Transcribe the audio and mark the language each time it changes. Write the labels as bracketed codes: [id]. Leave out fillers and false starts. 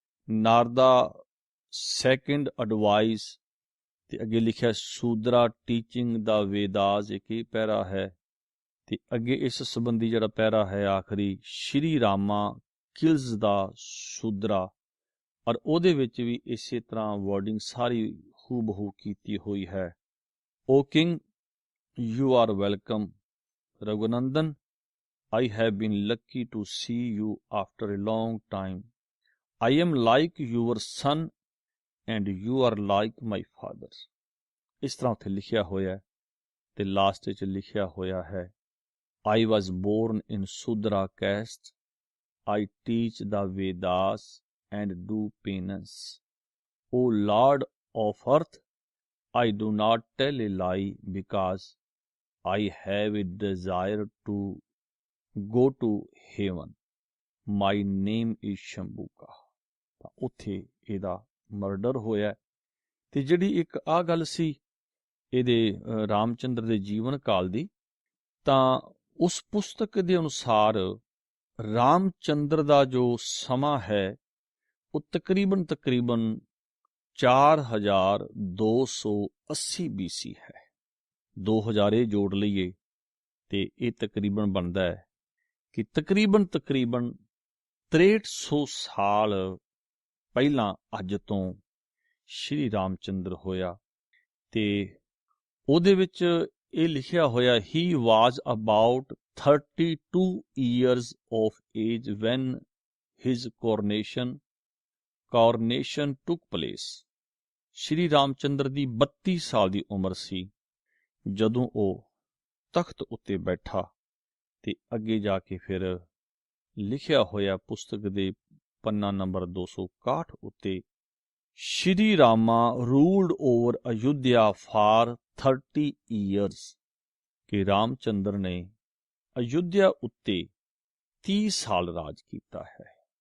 [pa] ਨਾਰਦਾ second advice ਤੇ ਅੱਗੇ ਲਿਖਿਆ ਸੂਦਰਾ ਟੀਚਿੰਗ ਦਾ ਵੇਦਾਸ ਇੱਕ ਹੀ ਪੈਰਾ ਹੈ। ਤੇ ਅੱਗੇ ਇਸ ਸੰਬੰਧੀ ਜਿਹੜਾ ਪੈਰਾ ਹੈ ਆਖਰੀ ਸ਼੍ਰੀ ਰਾਮਾ ਕਿਲਸ ਦਾ ਸੂਦਰਾ, ਔਰ ਉਹਦੇ ਵਿੱਚ ਵੀ ਇਸੇ ਤਰ੍ਹਾਂ ਵਰਡਿੰਗ ਸਾਰੀ ਹੂ ਬਹੂ ਕੀਤੀ ਹੋਈ ਹੈ। [en] Oh king you are welcome Raghunandan, I have been lucky to see you after a long time. I am like your son and you are like my father. [pa] ਇਸ ਤਰ੍ਹਾਂ ਉੱਥੇ ਲਿਖਿਆ ਹੋਇਆ ਹੈ ਤੇ ਲਾਸਟ ਵਿੱਚ ਲਿਖਿਆ ਹੋਇਆ ਹੈ [en] I was born in Sudra caste. I teach the Vedas and do penance. O Lord of earth, I do not tell a lie because I have a desire to go to heaven. My name is Shambhuka. [pa] ਤਾਂ ਉੱਥੇ ਇਹਦਾ murder ਹੋਇਆ। ਤੇ ਜਿਹੜੀ ਇੱਕ ਆਹ ਗੱਲ ਸੀ ਇਹਦੇ ਰਾਮਚੰਦਰ ਦੇ ਜੀਵਨ ਕਾਲ ਦੀ, ਤਾਂ ਉਸ ਪੁਸਤਕ ਦੇ ਅਨੁਸਾਰ ਰਾਮਚੰਦਰ ਦਾ ਜੋ ਸਮਾਂ ਹੈ ਉਹ ਤਕਰੀਬਨ 4280 BC ਹੈ। 2000 ਇਹ ਜੋੜ ਲਈਏ ਤੇ ਇਹ ਤਕਰੀਬਨ ਬਣਦਾ ਹੈ ਕਿ ਤਕਰੀਬਨ 6300 ਸਾਲ ਪਹਿਲਾਂ ਅੱਜ ਤੋਂ ਸ਼੍ਰੀ ਰਾਮਚੰਦਰ ਹੋਇਆ। ਤੇ ਉਹਦੇ ਵਿੱਚ ਇਹ ਲਿਖਿਆ ਹੋਇਆ [en] he was about 32 years of age when his coronation took place। [pa] ਸ਼੍ਰੀ ਰਾਮਚੰਦਰ ਦੀ 32 ਸਾਲ ਦੀ ਉਮਰ ਸੀ ਜਦੋਂ ਉਹ ਤਖਤ ਉੱਤੇ ਬੈਠਾ। ਤੇ ਅੱਗੇ ਜਾ ਕੇ ਫਿਰ ਲਿਖਿਆ ਹੋਇਆ ਪੁਸਤਕ ਦੇ ਪੰਨਾ ਨੰਬਰ 261 ਉੱਤੇ [en] Shri Rama ruled over Ayodhya for 30 years [pa] ਕਿ ਰਾਮਚੰਦਰ ਨੇ ਅਯੁੱਧਿਆ ਉੱਤੇ 30 ਸਾਲ ਰਾਜ ਕੀਤਾ ਹੈ।